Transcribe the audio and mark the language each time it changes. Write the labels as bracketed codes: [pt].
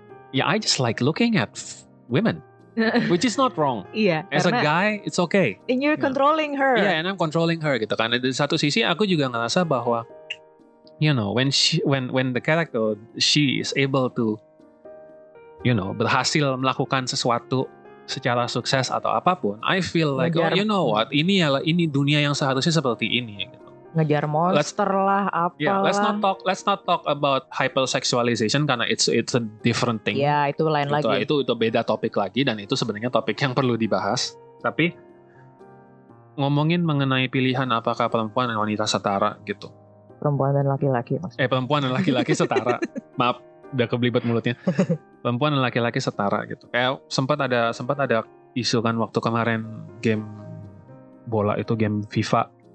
[en] Yeah, I just like looking at women, which is not wrong. As a guy, it's okay. And you're controlling her. And I'm controlling her [id] gitu kan. Di satu sisi aku juga ngerasa bahwa, [en] you know, when the character she is able to, you know, [id] berhasil melakukan sesuatu secara sukses atau apapun, [en] I feel like, you know what, [id] ini dunia yang seharusnya seperti ini gitu. Ngejar monster lah, apalah. [en] Let's not talk about hypersexualization [id] karena [en] it's a different thing. [id] Itu lain lagi. Itu beda topik lagi, dan itu sebenarnya topik yang perlu dibahas. Tapi ngomongin mengenai pilihan apakah perempuan dan wanita setara gitu. Perempuan dan laki-laki maksudnya. Perempuan dan laki-laki setara. Maaf, udah kebelibet mulutnya. Perempuan dan laki-laki setara gitu. Kayak sempat ada isu kan waktu kemarin game bola itu, game FIFA.